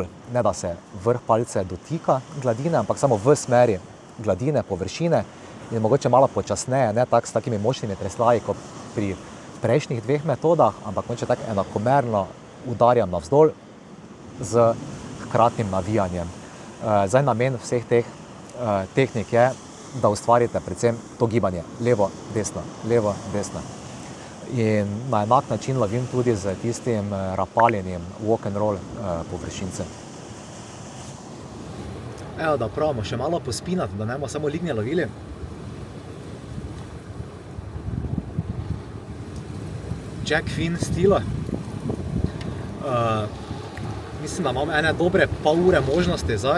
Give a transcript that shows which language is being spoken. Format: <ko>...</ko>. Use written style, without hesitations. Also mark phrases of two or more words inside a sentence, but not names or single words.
<sl>Ne da se vrh palice dotika gladine, ampak samo v smeri gladine, površine in mogoče malo počasneje, ne tako s takimi močnimi tresljaji kot pri prejšnjih dveh metodah, ampak mogoče tako enakomerno udarjam navzdol z hkratnim navijanjem. Zdaj namen vseh teh tehnik je, da ustvarite predvsem to gibanje levo, desno, in na enak način lovim tudi z tistim rapaljenim</sl> <en>walk and roll</en> <sl>površince. Evo, da pravimo še malo pospinati, da ne bomo samo lignje lovili. Jack Finn stila. Mislim, da imam ene dobre pol ure možnosti zdaj.</sl>